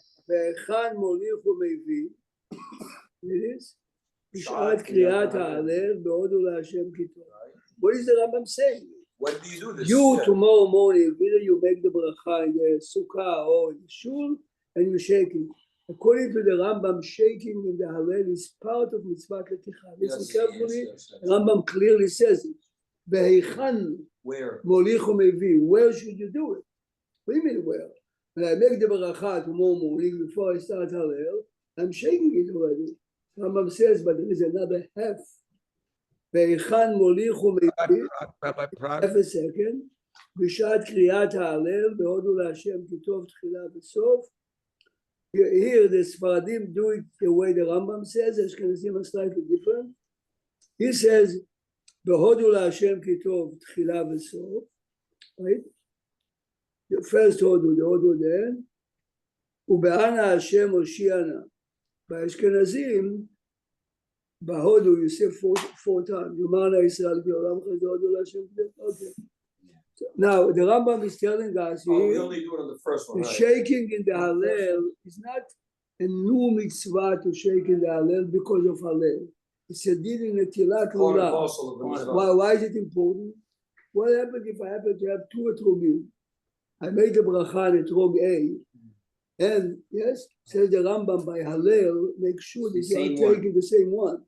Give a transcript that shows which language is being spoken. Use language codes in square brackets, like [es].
[he] והיכן מוליך ומביא, בשעת קריאת ההלל בהודו להשם כי טוב. [en] What is the Rambam saying? When do you do this? You tomorrow morning, either you make the bracha in the sukkah or in the shul, and you shake it. According to the Rambam, shaking in the Hallel is part of mitzvah leticha. Listen carefully. Rambam clearly says it. [he] והיכן [en] Where? [he] מוליך ומביא. [en] Where should you do it? What do you mean where? When I make the bracha tomorrow morning before I start Hallel, I'm shaking it already. Rambam says, but there is another half. [he] והיכן מוליך ומביא. [en] Half a second. [he] בשעת קריאת ההלל בהודו להשם כי טוב תחילה וסוף. [en] Here the Sfaradim do it the way the Rambam says. Ashkenazim are slightly different. He says, [he] בהודו להשם כי טוב תחילה וסוף. [en] Right? The first הודו, the הודו then. [he] ובאנה השם הושיענה. [en] באשכנזים, בהודו you say four times. [he] יאמרנה ישראל כי עולם חסד הודו להשם כי טוב. [en] Okay. Now the Rambam is telling us Oh, we here, only do it on the first one, the right? shaking in the Hallel is not a new mitzvah to shake in the Hallel because of Hallel. It's a deal in a tilat Part and lulav. parcel of the mitzvah. Why is it important? What happens if I happen to have 2 etrogim? I made the bracha on etrog A, and yes, says the Rambam by Hallel, make sure that you are taking the same one.